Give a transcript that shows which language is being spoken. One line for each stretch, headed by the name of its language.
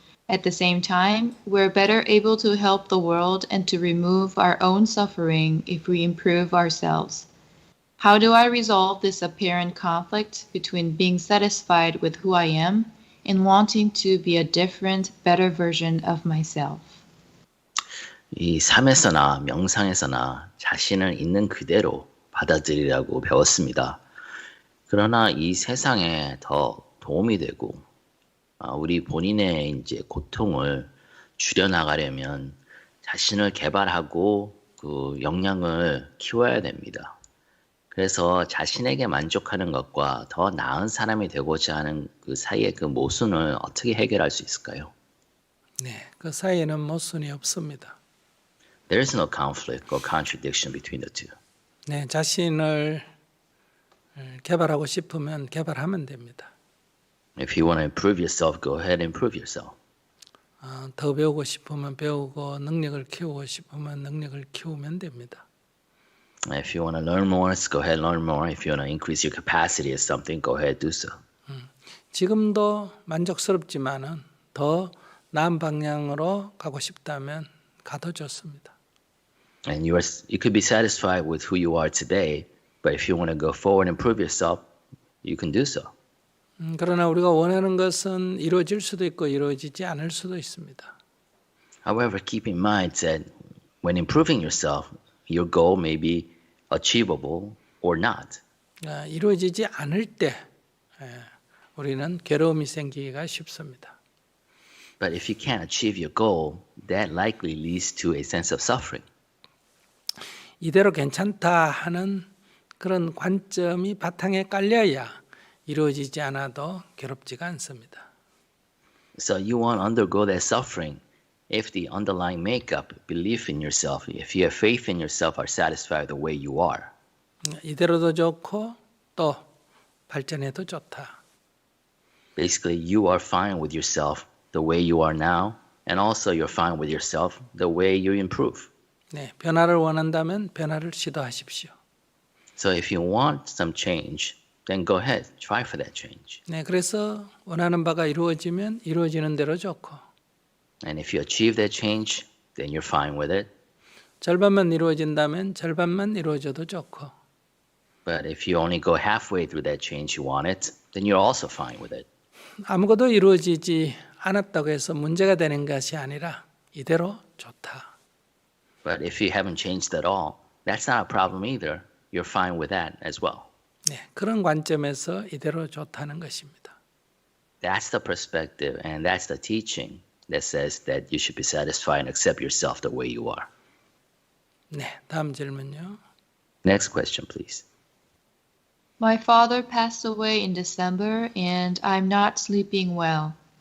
English: At the same time, we're better able to help the world and to remove our own suffering if we improve ourselves. How do I resolve this apparent conflict between being satisfied with who I am and wanting to be a different, better version of myself?
Korean: 이 삶에서나 명상에서나 자신을 있는 그대로 받아들이라고 배웠습니다. 그러나 이 세상에 더 도움이 되고 우리 본인의 이제 고통을 줄여나가려면 자신을 개발하고 그 역량을 키워야 됩니다. 그래서 자신에게 만족하는 것과 더 나은 사람이 되고자 하는 그 사이의 그 모순을 어떻게 해결할 수 있을까요? 네, 그 사이에는 모순이 없습니다.
English: There is no conflict or contradiction between the two.
Korean: 네, 자신을 개발하고 싶으면 개발하면 됩니다.
English: If you want to improve yourself, go ahead and improve yourself.
Korean: 더 배우고 싶으면 배우고 능력을 키우고 싶으면 능력을 키우면 됩니다.
English: If you want to learn more, go ahead and learn more. If you want to increase your capacity at something, go ahead and do so.
Korean: 지금도 만족스럽지만은 더 나은 방향으로 가고 싶다면 가도 좋습니다.
English: And you could be satisfied with who you are today, but if you want to go forward and improve yourself, you can do so.
Korean: 그러나 우리가 원하는 것은 이루어질 수도 있고 이루어지지 않을 수도 있습니다.
English: However, keep in mind that when improving yourself, your goal may be achievable or not.
Korean: 이루어지지 않을 때 우리는 괴로움이 생기기가 쉽습니다.
English: But if you can't achieve your goal, that likely leads to a sense of suffering.
Korean: 이대로 괜찮다 하는 그런 관점이 바탕에 깔려야 이루어지지 않아도 괴롭지가 않습니다.
English: So you won't undergo that suffering if the underlying makeup, belief in yourself, if you have faith in yourself, are satisfied the way you are.
Korean: 이대로도 좋고 또 발전해도 좋다.
English: Basically, you are fine with yourself the way you are now, and also you're fine with yourself the way you improve.
Korean: 네, 변화를 원한다면 변화를 시도하십시오.
English: So if you want some change, then go ahead, try for that change.
Korean: 네, 그래서 원하는 바가 이루어지면 이루어지는 대로 좋고.
English: And if you achieve that change, then you're fine with it.
Korean: 절반만 이루어진다면 절반만 이루어져도 좋고.
English: But if you only go halfway through that change you want it, then you're also fine with it.
Korean: 아무것도 이루어지지 않았다고 해서 문제가 되는 것이 아니라 이대로 좋다.
English: But if you haven't changed at all, that's not a problem either. You're fine with that as well.
Korean: 네, 그런 관점에서 이대로 좋다는 것입니다.
English: That's the perspective and that's the teaching that says that you should be satisfied and accept yourself the way you are.
Korean: 네, 다음 질문요.
English: Next question, please. My father passed away in December and I'm not sleeping well.